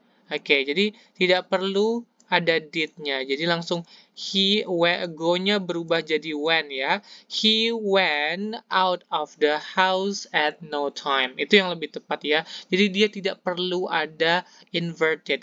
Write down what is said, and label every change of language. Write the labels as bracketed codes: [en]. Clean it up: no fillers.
[id] Oke, jadi tidak perlu ada did-nya. Jadi langsung go-nya berubah jadi went ya. [en] He went out of the house at no time. [id] Itu yang lebih tepat ya. Jadi dia tidak perlu ada inverted.